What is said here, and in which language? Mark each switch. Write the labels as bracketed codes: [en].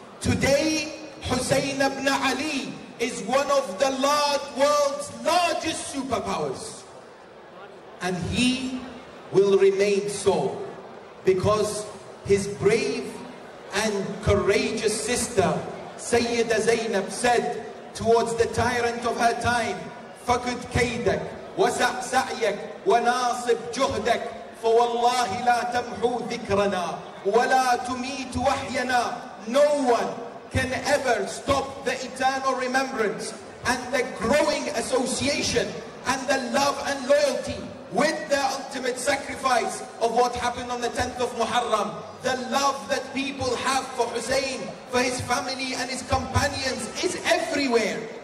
[en] Today, Hussein ibn Ali is one of the world's largest superpowers. And he will remain so, because his brave and courageous sister, Sayyida Zainab, said towards the tyrant of her time, [ar] فَقُدْ كَيْدَكْ وسع سعيك وناصب جهدك فوالله لا تمحو ذكرنا ولا تميت وحينا. [en] No one can ever stop the eternal remembrance and the growing association and the love and loyalty with the ultimate sacrifice of what happened on the 10th of Muharram. The love that people have for Hussein, for his family and his companions is everywhere.